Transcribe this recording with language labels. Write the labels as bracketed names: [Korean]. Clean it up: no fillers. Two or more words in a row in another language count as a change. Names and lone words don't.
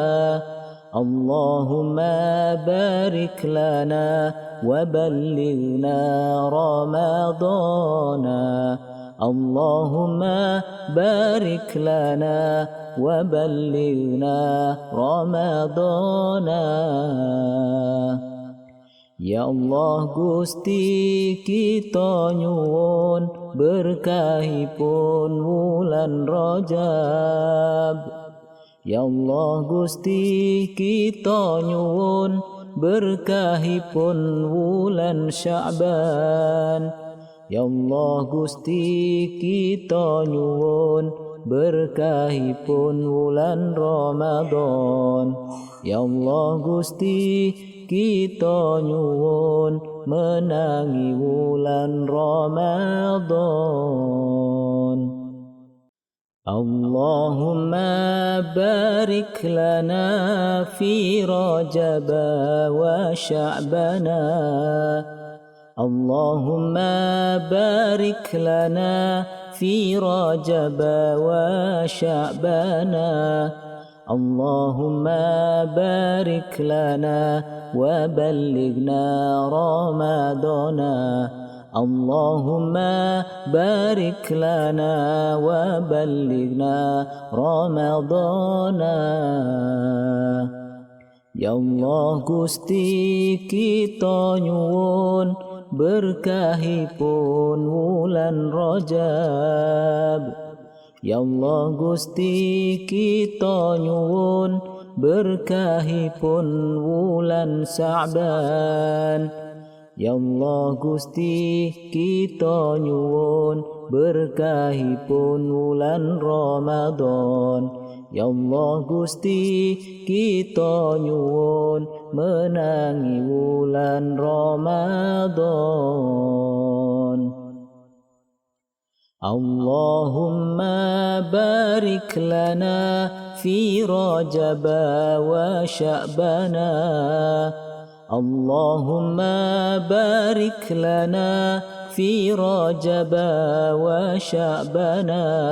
[Arabic] اللهم بارك لنا وبلغنا رمضان. اللهم بارك لنا وبلغنا رمضان. [Javanese] Ya Allah Gusti kita nyuwun berkahipun wulan Rajab. Ya Allah Gusti kita nyuwun berkahipun wulan Sya'ban. Ya Allah Gusti kita nyuwun berkahipun wulan Ramadan. Ya Allah Gusti kita nyuwun menangi wulan Ramadan. [Arabic] اللهم بارك لنا في رجب وشعبان. اللهم بارك لنا في رجب وشعبان. اللهم بارك لنا وبلغنا رمضان. اللهم بارك لنا وبلغنا رمضان. [Javanese] Ya Allah Gusti kita nyuwun berkahipun wulan Rajab. Ya Allah Gusti kita nyuwun berkahipun wulan Sa'ban. Ya Allah Gusti kita nyuwun berkahipun wulan Ramadan. Ya Allah Gusti kita nyuwun menangi wulan Ramadan. [Arabic] اللهم بارك لنا في رجب وشعبان. اللهم بارك لنا في رجب وشعبان.